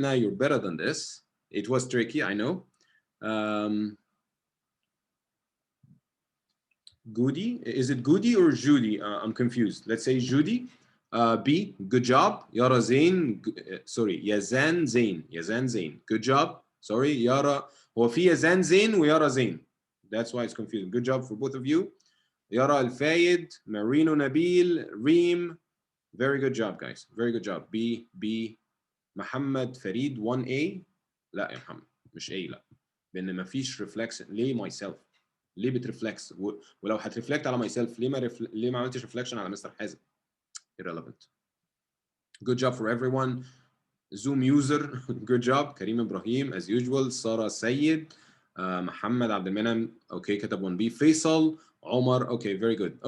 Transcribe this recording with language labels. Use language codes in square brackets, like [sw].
[en] No, you're better than this. It was tricky, I know. Goody, is it Goody or Judy? I'm confused. Let's say Judy. B, good job. Yara Zain, sorry, Yazan Zain, Yazan Zain, good job. [ar] Sorry, يارا, هو في يزان زين ويارا زين. [en] That's why it's confusing. Good job for both of you. Yara Alfayed, Marino Nabil, Reem. Very good job, guys. Very good job. B. Muhammad Farid 1A. [ar] لا يا محمد, مش A, لا. لأن ما فيش reflection. ليه myself؟ ليه بترفلكس؟ ولو هترفلكت على myself ليه ما عملتش reflection على مستر حازم؟ [en] Irrelevant. Good job for everyone. Zoom user, good job. كريم إبراهيم as usual. [ar] سارة سيد, محمد عبد المنعم, okay, كتب 1B. [en] فيصل, عمر, okay, very good.